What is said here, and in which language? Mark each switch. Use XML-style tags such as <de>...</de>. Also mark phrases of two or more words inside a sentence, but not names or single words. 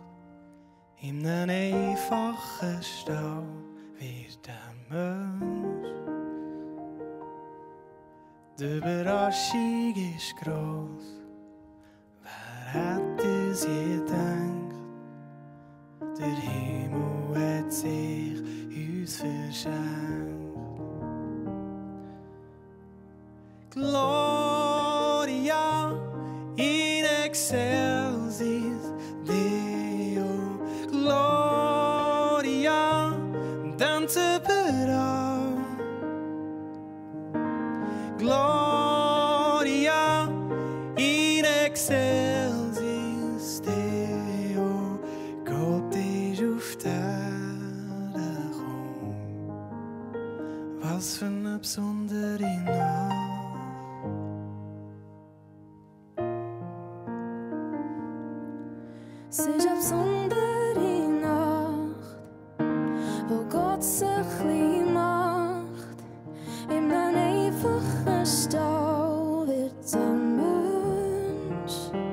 <de>In einem einfachen Stall wird der Mensch. Die Überraschung ist gross. Wer hätte es je gedacht? Der Himmel hat sich uns verschenkt.</de> <la>Gloria in excelsis Deo, Gloria dante überall. Gloria in excelsis Deo,</la> <de>Gott ist auf der Erde gekommen. Was für eine besondere Nacht. Es ist eine besondere Nacht, wo Gott sich klein macht, in einem einfachen Stall wird ein Mensch.</de>